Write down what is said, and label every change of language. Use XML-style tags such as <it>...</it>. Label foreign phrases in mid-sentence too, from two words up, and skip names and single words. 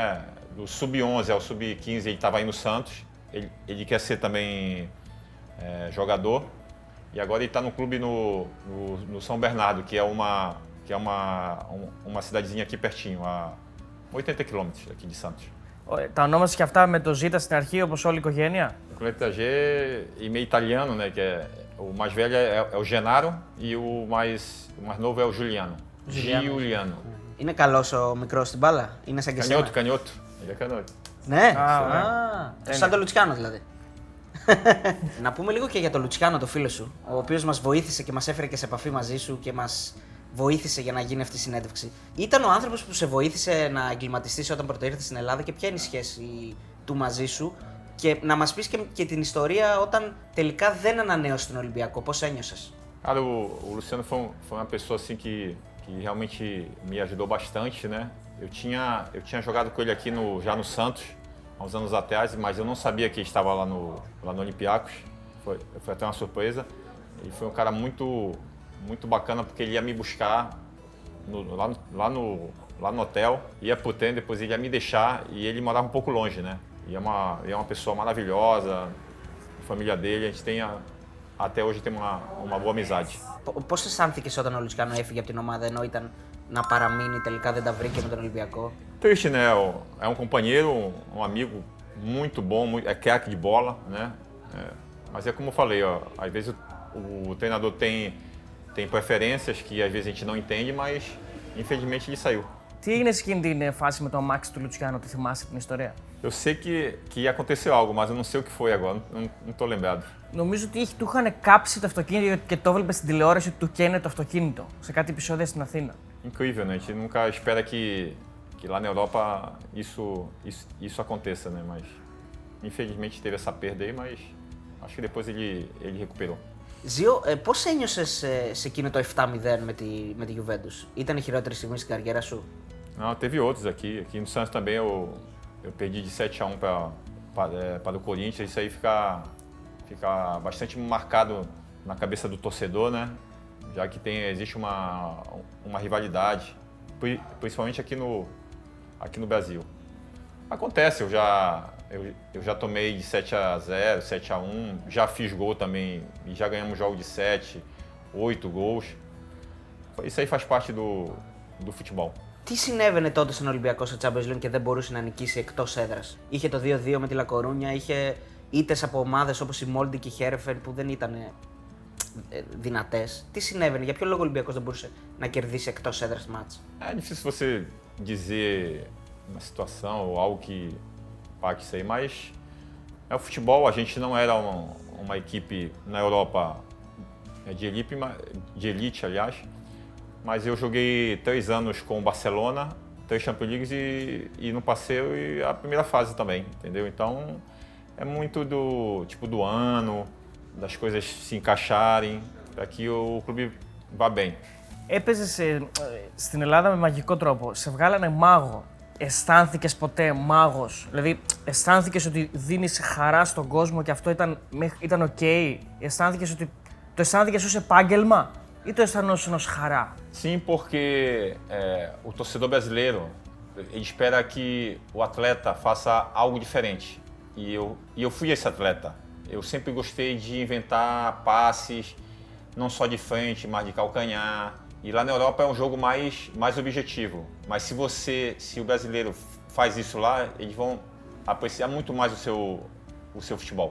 <pt>Do sub-11 ao sub-15 ele estava aí no Santos. Ele quer ser também jogador. E agora ele está no clube no São Bernardo, que é uma cidadezinha aqui pertinho, a 80 quilômetros aqui de Santos.</pt> <el>Τα ονόμασες και αυτά με το Ζήτα στην αρχή, όπως όλη η οικογένεια?</el> <pt>Com letra G e meio italiano, né? Que o mais velho é o Genaro e o mais novo é o Juliano. Giuliano.</pt> <el>Είναι καλός ο μικρός στην μπάλα? Είναι σαν και εσένα? Κανιώτο. Είναι κανιώτο. Ναι, σαν το Λουτσιάνο δηλαδή. Να πούμε λίγο και για τον Λουτσιάνο, το φίλο σου, ο οποίος μας βοήθησε και μας έφερε και σε επαφή μαζί σου και μας βοήθησε για να γίνει αυτή η συνέντευξη. Ήταν ο άνθρωπος που σε βοήθησε να εγκληματιστείς όταν πρώτα ήρθες στην Ελλάδα και ποια είναι η σχέση του μαζί σου? Και να μας πεις και την ιστορία όταν τελικά δεν ανανέωσε τον Ολυμπιακό, πώς ένιωσες?</el> <pt>Cara, o Luciano foi uma pessoa assim que realmente me ajudou bastante, né? Eu tinha jogado com ele aqui já no Santos, há uns anos atrás, mas eu não sabia que ele estava lá no Olympiacos. Foi até uma surpresa. Ele foi um cara muito bacana porque ele ia me buscar lá no hotel, ia pro trem, depois ele ia me deixar e ele morava um pouco longe, né? E é uma pessoa maravilhosa, a família dele, a gente até hoje tem uma boa amizade.</pt> <el>Πώς αισθάνθηκες όταν ο Λουτσιάνο έφυγε από την ομάδα ενώ ήταν να παραμείνει, τελικά δεν τα βρήκε με τον Ολυμπιακό?</el> <pt>Triste, né? É um companheiro, um amigo muito bom, é craque de bola, né? Mas é como eu falei, ó, às vezes o treinador tem preferências que às vezes a gente não entende, mas infelizmente ele saiu.</pt> <el>Τι έγινε σε εκείνη την φάση με το αμάξι του Λουτσιάνο, τη θυμάσαι την ιστορία?</el> <pt>Eu sei que aconteceu algo, mas eu não sei o que foi agora, não tô lembrado.</pt> <el>Νομίζω ότι του είχαν κάψει το αυτοκίνητο και το έβλεπε στην τηλεόραση ότι του καίνε το αυτοκίνητο σε κάτι επεισόδια στην Αθήνα.</el> <pt>Incrível, né? A gente nunca espera que lá na Europa isso aconteça, né? Mas infelizmente teve essa perda aí, mas acho que depois ele recuperou.</pt> <el>Ζιο, πώς ένιωσες σε εκείνο το 7-0 με τη Juventus? Ήταν η χειρότερη στιγμή στην καριέρα σου?</el> <pt>Não, teve outros aqui. Aqui no Santos também eu perdi de 7-1 para o Corinthians. Isso aí fica bastante marcado na cabeça do torcedor, né? Já que existe uma rivalidade, principalmente aqui no Brasil. Acontece, eu já tomei de 7-0, 7-1, já fiz gol também, e já ganhamos jogo de 7, 8 gols. Isso aí faz parte do futebol.</pt> <el>Τι συνέβαινε τότε στον Ολυμπιακό στο Champions League και δεν μπορούσε να νικήσει εκτός έδρας? Είχε το 2-2 με τη Λακορούνια, είχε ήττες από ομάδες όπως η Μόλντι και η Χέρεφεν που δεν ήταν δυνατές. Τι συνέβαινε, για ποιο λόγο ο Ολυμπιακός δεν μπορούσε να κερδίσει εκτός έδρας μάτς?</el> <pt>É difícil você dizer uma situação ou algo que pague isso aí, mas é o futebol, a gente não era uma equipe na Europa de elite, aliás, mas eu joguei 3 anos com o Barcelona, 3 Champions Leagues e não passei a primeira fase também, entendeu? Então é muito do ano, das coisas se encaixarem, para que o clube vá bem.</pt> <el>Έπαιζες στην Ελλάδα με μαγικό τρόπο. Σε βγάλανε μάγο. Αισθάνθηκες ποτέ μάγος? Δηλαδή, αισθάνθηκες ότι δίνεις χαρά στον κόσμο και αυτό ήταν οκ? Αισθάνθηκες ότι το αισθάνθηκες ως επάγγελμα ή το αισθανόσουν ως χαρά?</el> <pt>Sim, porque o torcedor brasileiro ele espera que o atleta faça algo diferente. E eu fui esse atleta. Eu sempre gostei de inventar passes, não só de frente, mas de calcanhar. E lá na Europa é um jogo mais objetivo. Mas se o brasileiro faz isso lá, eles vão apreciar muito mais o seu futebol.</pt>